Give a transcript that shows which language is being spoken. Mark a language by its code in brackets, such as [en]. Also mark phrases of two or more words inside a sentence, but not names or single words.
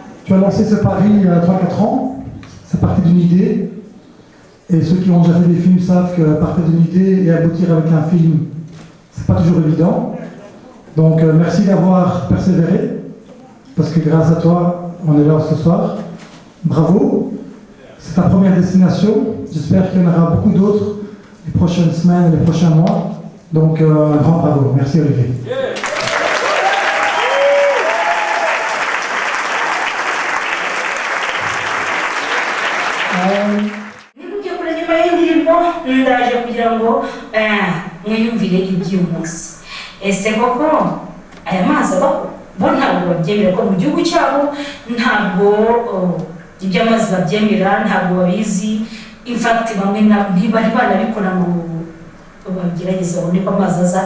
[fr] Tu as lancé ce pari il y a 3-4 ans, ça partait d'une idée, et ceux qui ont déjà fait des films savent que partir d'une idée et aboutir avec un film, c'est pas toujours évident. Donc merci d'avoir persévéré, parce que grâce à toi, on est là ce soir. Bravo, c'est ta première destination, j'espère qu'il y en aura beaucoup d'autres les prochaines semaines et les prochains mois. Donc un grand bravo, merci Olivier. [rw] ndaje kugira ngo mwiyumvire iby'uyu munsi. Ese koko aya mazi bo ntabwo babyemera ko mu gihugu cyabo ntabwo iby'amazi babyemera, ntabwo babizi. [en] In fact [rw] bamwe ntibari banabikora ngo bagerageza babone ko amazi aza.